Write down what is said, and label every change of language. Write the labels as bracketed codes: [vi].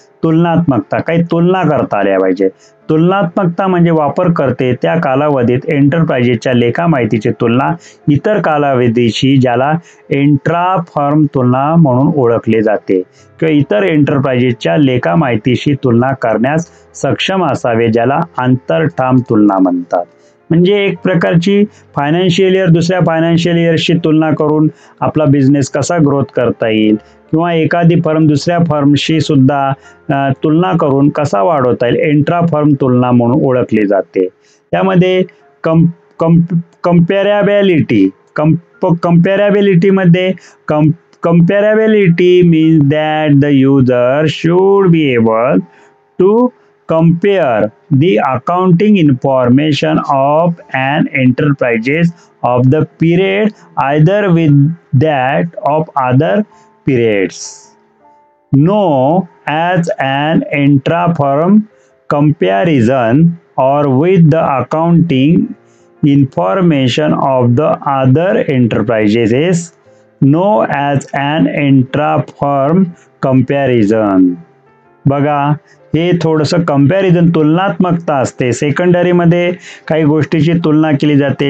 [mr] तुलनात्मकता, काही तुलना करता आल्या पाहिजे. तुलनात्मकता म्हणजे वापरकर्ते त्या कालावधीत एंटरप्राइजेसच्या लेखा माहितीची तुलना इतर कालावधीशी, ज्याला इंट्रा फर्म तुलना म्हणून ओळखले जाते, किंवा इतर एंटरप्राइजेसच्या लेखा माहितीशी तुलना करण्यास सक्षम असावे, ज्याला आंतरठाम तुलना म्हणतात. म्हणजे एक प्रकारची फायनान्शियल इयर दुसऱ्या फायनान्शियल इयरशी तुलना करून आपला बिझनेस कसा ग्रोथ करता येईल, किंवा एखादी फर्म दुसऱ्या फर्मशी सुद्धा तुलना करून कसा वाढवता येईल, इंट्रा फर्म तुलना म्हणून ओळखली जाते. त्यामध्ये कंपॅरेबिलिटीमध्ये [en] comparability means that the user should be able to compare the accounting information of an enterprise of the period either with that of other periods, known as an intra-firm comparison, or with the accounting information of the other enterprises, known as an intra-firm comparison. [mr] बघा, हे थोडंसं comparison तुलनात्मकता असते. सेकंडरीमध्ये काही गोष्टीची तुलना केली जाते.